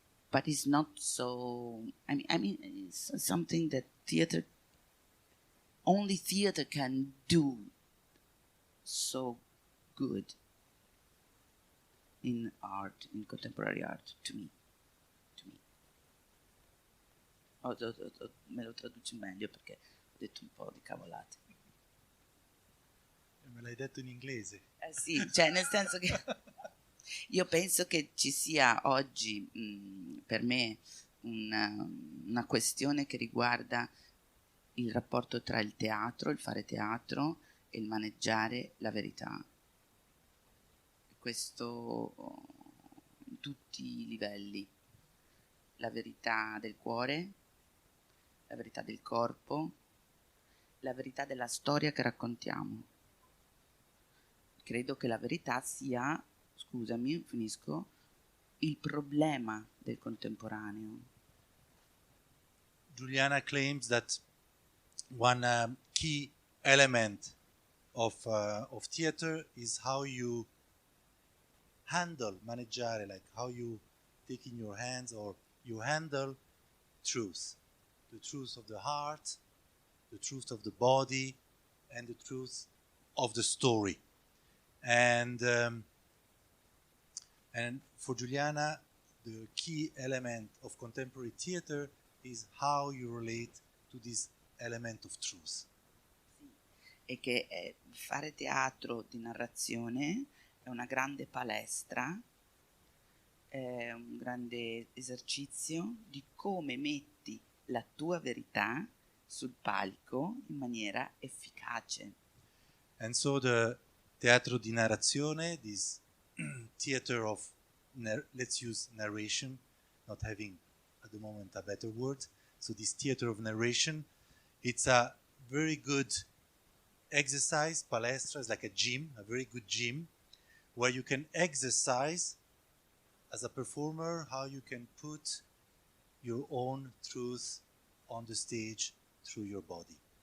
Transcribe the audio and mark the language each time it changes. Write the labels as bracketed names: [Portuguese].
[English] But it's not so... I mean, it's something that only theater can do so good in art, in contemporary art, to me. [Italian] Me lo traduci meglio perché ho detto un po' di cavolate. Me l'hai detto in inglese. Sì, cioè nel senso che io penso che ci sia oggi per me una questione che riguarda il rapporto tra il teatro, il fare teatro e il maneggiare la verità. Questo in tutti i livelli. La verità del cuore, la verità del corpo, la verità della storia che raccontiamo. Credo che la verità sia, scusami, finisco, il problema del contemporaneo. [English] Giuliana claims that one key element of theater is how you handle, maneggiare, like how you take in your hands or you handle truth. The truth of the heart, the truth of the body, and the truth of the story. And for Giuliana, the key element of contemporary theater is how you relate to this element of truth. [Italian] E che fare teatro di narrazione è una grande palestra, è un grande esercizio di come metti la tua verità sul palco in maniera efficace. [English] And so the [Italian] teatro di narrazione, [English] this theater of, let's use narration, not having at the moment a better word, so this theater of narration, it's a very good exercise, palestra is like a gym, a very good gym, where you can exercise as a performer how you can put your own truth on the stage through your body.